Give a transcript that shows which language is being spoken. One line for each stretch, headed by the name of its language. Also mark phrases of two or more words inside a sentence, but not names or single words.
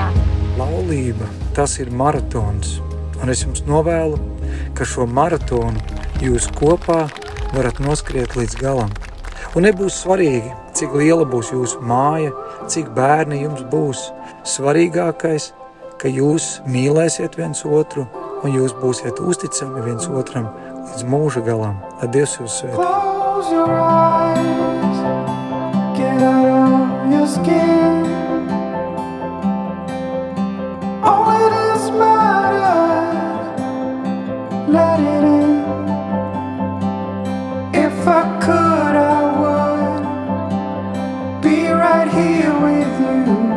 Latvian: Laulība, tas ir maratons. Un es jums novēlu, ka šo maratonu jūs kopā varat noskriet līdz galam. Un nebūs svarīgi, cik liela būs jūsu māja, cik bērni jums būs. Svarīgākais, ka jūs mīlēsiet viens otru un jūs būsiet uzticami viens otram līdz mūža galam. Lai Dievs jūs svētī.
English: Close your eyes, get out of your skin. All it is matters, let it in. If I could, I would be right here with you.